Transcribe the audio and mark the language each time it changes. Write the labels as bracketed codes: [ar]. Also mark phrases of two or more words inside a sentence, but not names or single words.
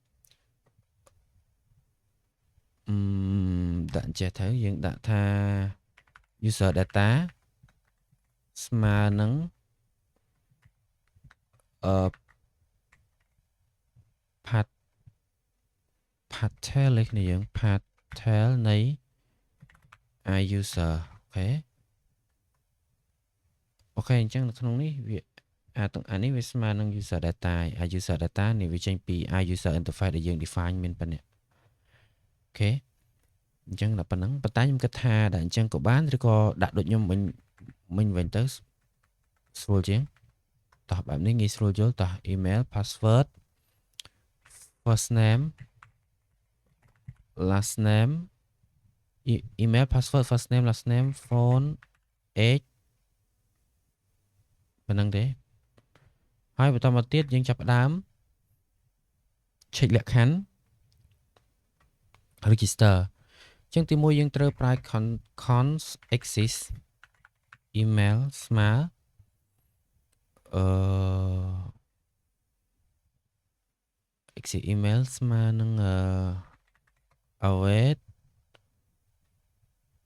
[km] ដាក់ចេះទៅយើងដាក់ថា [en] user data [km] ស្មើនឹងpatel លេខនេះយើង patel នៃ [en] I user [km] អូខេអ ញ្ចឹងនៅក្នុងនេះវាអានេះវាស្មើនឹង [en] user data I user data [km] នេះវាចេញពី [en] I user interface [km] ដែលយើង define មានប៉ុណ្ណេះអូខេអញ្ចឹងដល់ប៉ុណ្ណឹងប៉ុន្តែខ្ញុំគិតថាដល់អញ្ចឹងក៏បានឬក៏ដាក់ដូចខ្ញុំមិញវិញទៅស្រួលជាងតោះបែបនេះងាយស្រួលយល់តោះ [en] email password first name last name email password first name last name phone age [km] ប៉ុណ្ណឹងទេហើយបន្តមកទៀតយើងចាប់ផ្ដើម check លក្ខខណ្ឌ register អញ្ចឹងទី1យើងត្រូវប្រើ [en] cons exist email [km] ស្មើ [en] exit email [km] ស្មើនឹងawait